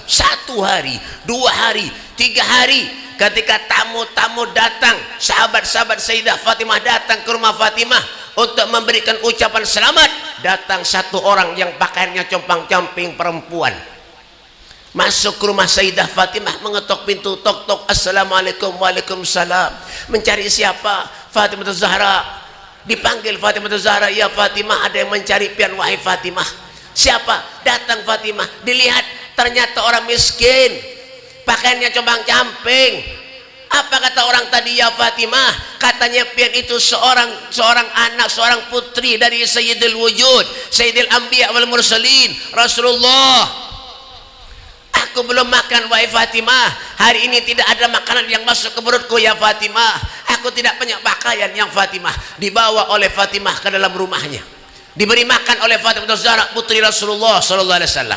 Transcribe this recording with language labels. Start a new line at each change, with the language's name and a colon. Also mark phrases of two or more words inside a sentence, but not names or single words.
Indonesian: 1 hari, 2 hari, 3 hari. Ketika tamu-tamu datang, sahabat-sahabat Sayyidah Fatimah datang ke rumah Fatimah untuk memberikan ucapan selamat, datang 1 orang yang pakaiannya compang-camping perempuan. Masuk ke rumah Sayyidah Fatimah, mengetok pintu, tok-tok,
Arabic: السلام عليكم، وعليكم السلام.
Indonesian: Mencari siapa? Fatimah Zahra. Dipanggil Fatimah Zahra, ya Fatimah, ada yang mencari pian wahai Fatimah. Siapa? Datang Fatimah, dilihat ternyata orang miskin, pakaiannya compang-camping. Apa kata orang tadi ya Fatimah? Katanya pian itu seorang anak, seorang putri dari
Arabic: سيد الوجود, سيد الأنبياء والمرسلين، رسول الله.
Indonesian: Aku belum makan wahai Fatimah. Hari ini tidak ada makanan yang masuk ke perutku ya Fatimah. Aku tidak punya pakaian yang Fatimah. Dibawa oleh Fatimah ke dalam rumahnya, diberi makan oleh Fatimah Zahra putri Rasulullah
Arabic: صلى الله عليه وسلم.